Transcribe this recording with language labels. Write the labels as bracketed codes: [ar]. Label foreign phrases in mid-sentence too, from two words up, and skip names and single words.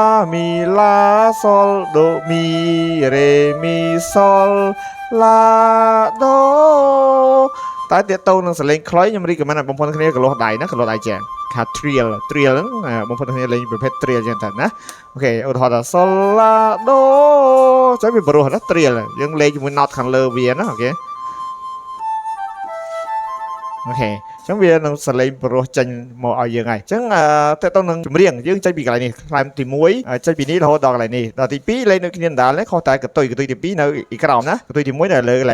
[km] មីឡាសុលដូមីរេមីសុលឡាដូតែតើតើនឹងសលេងខ្លុយខ្ញុំរីកមែនបងប្អូនគ្នាកលោះដៃណាកលោះដៃចាខា trill ហ្នឹងបងប្អូនគ្នាលេងប្រភេទ trill ចឹងទៅណាអូខេឧទាហរណ៍ថា sol la do ចាំវាបរោះណា trill យើងលេងជាមួយ note ខាងលើវាណាអូខេ អូខេអញ្ចឹងវានឹងសលេងបរោះចេញមកឲ្យយើងហើយអញ្ចឹងតើតើនឹងចម្រៀងយើងចេញពីកន្លែងនេះខ្លែមទី1ចេញពីនេះរហូតដល់កន្លែងនេះដល់ទី2លេងនៅគ្នាដដែលនេះខុសតែកតុយទី2នៅអ៊ីក្រោមណាកតុយទី1នៅលើកន្លែ